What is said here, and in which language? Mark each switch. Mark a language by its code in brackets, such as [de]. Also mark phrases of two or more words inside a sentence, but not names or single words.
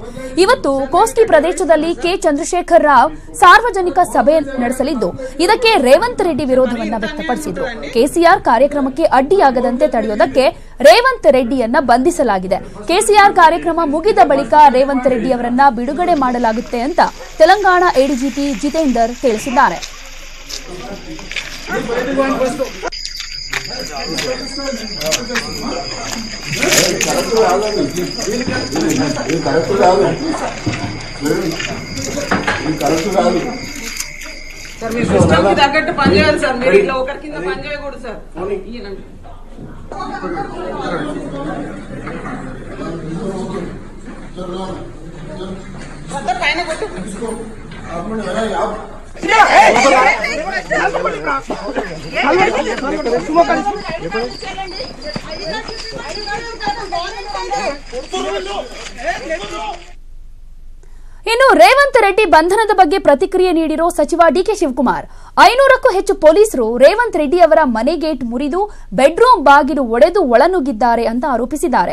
[kn] ಇವತ್ತು ಕೋಸ್ಗಿ ಪ್ರದೇಶದಲ್ಲಿ ಕೆ ಚಂದ್ರಶೇಖರ್ ರಾವ್ ಸಾರ್ವಜನಿಕ ಸಭೆ ನಡೆಸಲಿದ್ದು, ಇದಕ್ಕೆ ರೇವಂತ್ ರೆಡ್ಡಿ ವಿರೋಧವನ್ನ ವ್ಯಕ್ತಪಡಿಸಿದರು. ಕೆಸಿಆರ್ ಕಾರ್ಯಕ್ರಮಕ್ಕೆ ಅಡ್ಡಿಯಾಗದಂತೆ ತಡೆಯುವುದಕ್ಕೆ ರೇವಂತ್ ರೆಡ್ಡಿಯನ್ನ ಬಂಧಿಸಲಾಗಿದೆ. ಕೆಸಿಆರ್ ಕಾರ್ಯಕ್ರಮ ಮುಗಿದ ಬಳಿಕ ರೇವಂತ್ ರೆಡ್ಡಿ ಅವರನ್ನ ಬಿಡುಗಡೆ ಮಾಡಲಾಗುತ್ತೆ ಅಂತ ತೆಲಂಗಾಣ ಎಡಿಜಿಪಿ ಜಿತೇಂದರ್ ತಿಳಿಸಿದ್ದಾರೆ. [te] సార్ మీ సిస్టమ్ కి తగ్గట్టు పని చేయాలి సార్. మీరు ఇట్లా ఒకరి కింద పని చేయకూడదు సార్. పైన కొట్టు. [kn] ಇನ್ನು ರೇವಂತ್ ರೆಡ್ಡಿ ಬಂಧನದ ಬಗ್ಗೆ ಪ್ರತಿಕ್ರಿಯೆ ನೀಡಿರೋ ಸಚಿವ ಡಿಕೆ ಶಿವಕುಮಾರ್, 500ಕ್ಕೂ ಹೆಚ್ಚು ಪೊಲೀಸರು ರೇವಂತ್ ರೆಡ್ಡಿ ಅವರ ಮನೆ ಗೇಟ್ ಮುರಿದು ಬೆಡ್ರೂಮ್ ಬಾಗಿಲು ಒಡೆದು ಒಳನುಗ್ಗಿದ್ದಾರೆ ಅಂತ ಆರೋಪಿಸಿದ್ದಾರೆ.